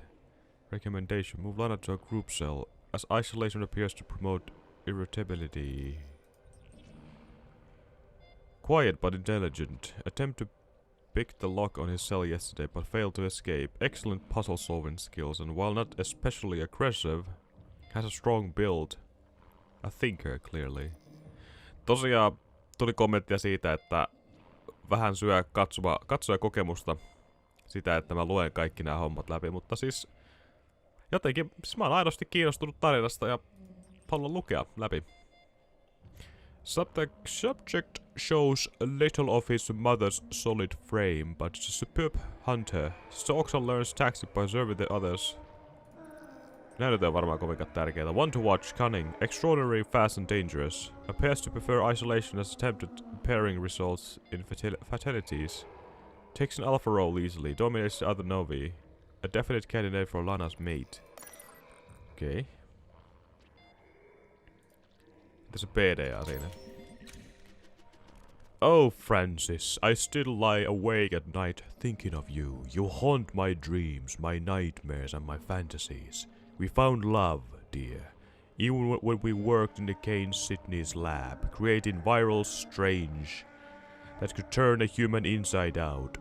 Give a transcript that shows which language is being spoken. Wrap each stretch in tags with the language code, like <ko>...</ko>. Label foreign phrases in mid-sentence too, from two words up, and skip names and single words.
<en>Recommendation: move Lana to a group cell, as isolation appears to promote irritability. Quiet but intelligent. Attempt to pick the lock on his cell yesterday, but failed to escape. Excellent puzzle solving skills, and while not especially aggressive, has a strong build A thinker, clearly.</en> <fi>Tosiaan tuli kommenttia siitä, että vähän syö katsojakokemusta sitä, että mä luen kaikki nämä hommat läpi, mutta siis jotenkin, siis mä oon aidosti kiinnostunut tarinasta ja haluan lukea läpi.</fi> <en>Subject shows a little of his mother's solid frame, but is a superb hunter. Stalks and learns tactics by observing the others.</en> <fi>Näytöt on varmaan kovinkaan tärkeitä.</fi> <en>One to watch, cunning, extraordinary, fast and dangerous. Appears to prefer isolation as attempted pairing results in fatalities. Takes an alpha role easily, dominates the other novi. A definite candidate for Lana's mate.</en> <fi>Okei. Tässä on PDA siinä.</fi> <en>Oh, Francis, I still lie awake at night thinking of you. You haunt my dreams, my nightmares and my fantasies. We found love, dear. Even when we worked in the Kane Sydney's lab, creating viral strange that could turn a human inside out.</en>